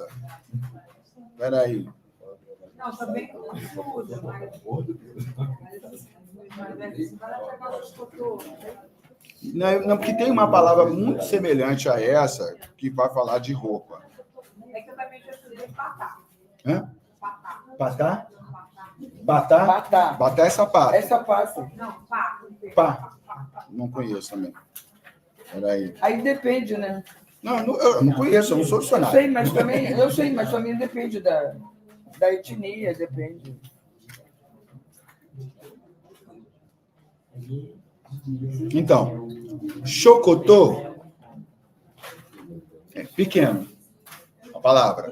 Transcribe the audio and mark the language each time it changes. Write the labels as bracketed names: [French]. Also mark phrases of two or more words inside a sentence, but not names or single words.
[Portuguese] Espera aí. Não, também não usa, mas Não, porque tem uma palavra muito semelhante a essa que vai falar de roupa. é que eu também já estudei patá. Hã? Patá. Patá? Batá? Batá. Batá é sapato. Essa passa. Não, pá. Pá. Não conheço também. Peraí. Aí depende, né? Não, eu não conheço, eu não sou dicionário. Eu sei, mas também depende da etnia, depende. Então, chocotô é pequeno, a palavra.